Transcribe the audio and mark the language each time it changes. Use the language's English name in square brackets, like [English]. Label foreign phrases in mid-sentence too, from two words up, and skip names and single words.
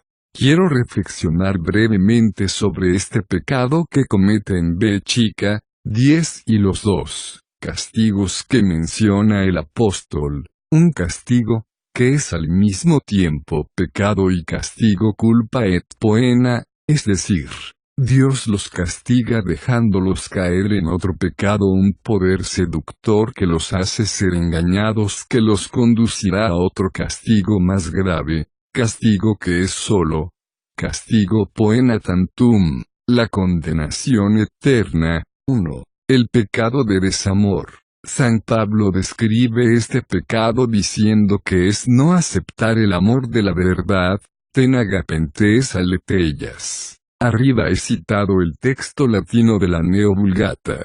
[Spanish] Quiero reflexionar brevemente sobre este pecado que cometen B chica, 10 y los 2 castigos que menciona el apóstol. Un castigo, que es al mismo tiempo pecado y castigo, [Latin] culpa et poena, [Spanish] es decir, Dios los castiga dejándolos caer en otro pecado, un poder seductor que los hace ser engañados, que los conducirá a otro castigo más grave, castigo que es solo castigo, [Latin] poena tantum, [Spanish] la condenación eterna. 1. El pecado de desamor. San Pablo describe este pecado diciendo que es no aceptar el amor de la verdad, [Greek] τὴν ἀγάπην τῆς ἀληθείας. [Spanish] Arriba he citado el texto latino de la Neo Vulgata.